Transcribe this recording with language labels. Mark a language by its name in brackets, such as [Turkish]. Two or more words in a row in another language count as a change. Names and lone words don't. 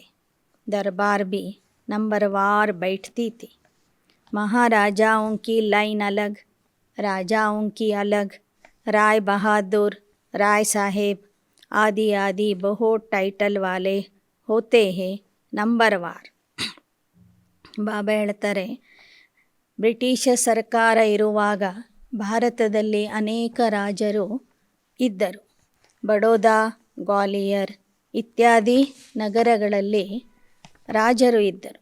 [Hindi] दरबार भी नंबरवार बैठती थी. महाराजाओं की लाइन अलग, राजाओं की अलग. राय बहादुर, राय साहेब आदि आदि बहुत टाइटल वाले होते हैं ನಂಬರ್ವಾರ್. [Kannada] ಬಾಬಾ ಹೇಳ್ತಾರೆ, ಬ್ರಿಟಿಷ್ ಸರ್ಕಾರ ಇರುವಾಗ ಭಾರತದಲ್ಲಿ ಅನೇಕ ರಾಜರು ಇದ್ದರು. ಬಡೋದಾ, ಗ್ವಾಲಿಯರ್ ಇತ್ಯಾದಿ ನಗರಗಳಲ್ಲಿ ರಾಜರು ಇದ್ದರು.